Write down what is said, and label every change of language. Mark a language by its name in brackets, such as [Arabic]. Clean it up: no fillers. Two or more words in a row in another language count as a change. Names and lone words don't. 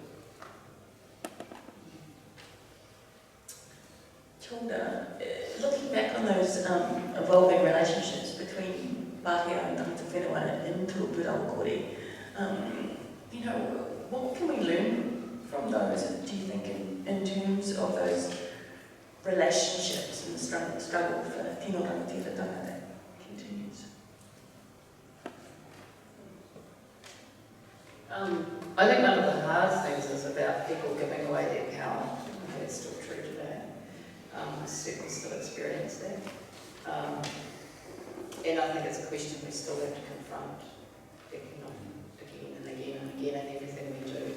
[English] Tilda, looking back on those evolving relationships between Pākehā and [Māori] Tangata Whenua [English] in Te Rōpū Rawakore, what can we learn from those, do you think, in terms of those relationships and the struggle for [Māori] tino rangatiratanga [English] that continues? I think one of the hard things is about people giving away their power. I think it's still true today. I certainly still experience that. And I think it's a question we still have to confront again and again and again in everything we do.